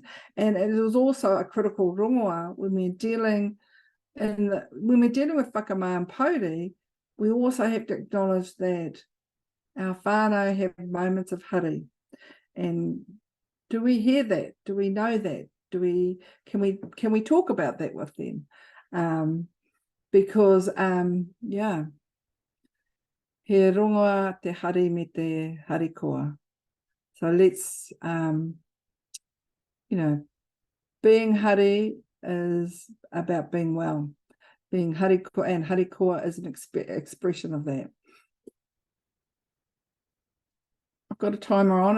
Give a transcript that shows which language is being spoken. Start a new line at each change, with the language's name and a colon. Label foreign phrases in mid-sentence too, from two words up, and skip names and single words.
English: And it is also a critical rongoa when we're dealing with Whaka Ma and Pōuri. We also have to acknowledge that our whānau have moments of hari. And do we hear that? Do we know that? Can we talk about that with them?
Māori: Because he rongoa te hari me te hari koa.
English: So let's being hari is about being well. Being
Māori: hari koa,
English: and
Māori: hari koa
English: is an expression of that. I've got a timer on.